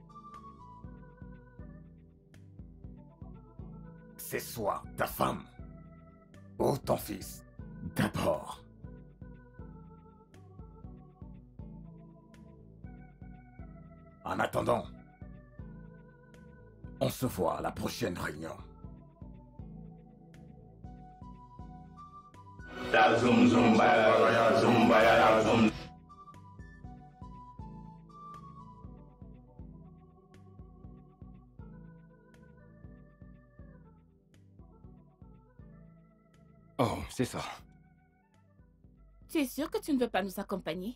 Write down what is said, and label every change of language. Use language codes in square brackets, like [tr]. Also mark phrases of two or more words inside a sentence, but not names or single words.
[fr] C'est soit ta femme ou ton fils d'abord. En attendant, on se voit à la prochaine réunion. Da zoom zoom baya zoom baya zoom. Oh, c'est ça. Tu es sûr que tu ne veux pas nous accompagner?